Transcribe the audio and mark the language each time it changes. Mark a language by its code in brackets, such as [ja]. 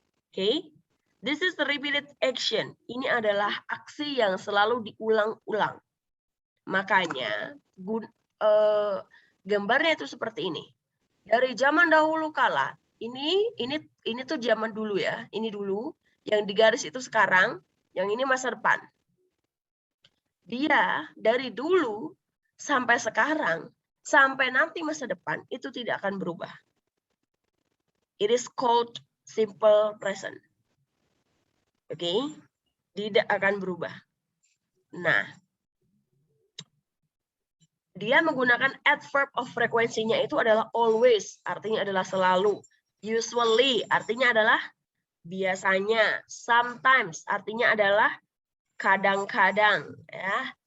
[en] Okay, this is the repeated action. [id] Ini adalah aksi yang selalu diulang-ulang. Makanya gambarnya itu seperti ini. Dari zaman dahulu kala, ini tuh zaman dulu ya. Ini dulu, yang di garis itu sekarang, yang ini masa depan. Dia dari dulu sampai sekarang, sampai nanti masa depan itu tidak akan berubah. [en] It is called simple present. [id] Oke, tidak akan berubah. Nah, dia menggunakan adverb of frekuensinya itu adalah always, artinya adalah selalu. Usually, artinya adalah biasanya. Sometimes, artinya adalah kadang-kadang. Ya.